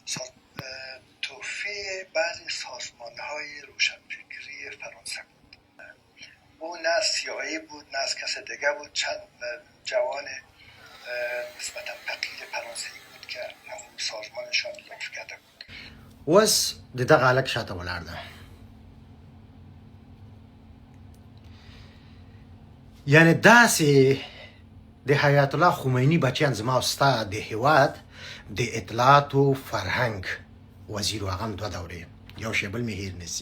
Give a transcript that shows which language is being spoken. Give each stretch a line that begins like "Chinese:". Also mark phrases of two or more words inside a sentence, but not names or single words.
Persian: تحفه بعضی سازمان‌های روشنفکری فرانسه بود. او نه CIA بود نه از کس دیگه بود، چند جوان نسبتا فقیر فرانسوی بود که همون سازمانشان لطف کرده بود.
Pashto: اوس د دغه هلک شاته ولاړ ده، یعنې داسې د حیات الله خمیني بچیان زما او ستا د هېواد د اطلاعات و فرهنګ وزیر و هغه هم دوه دورې یو شی بل مې هیر نسي.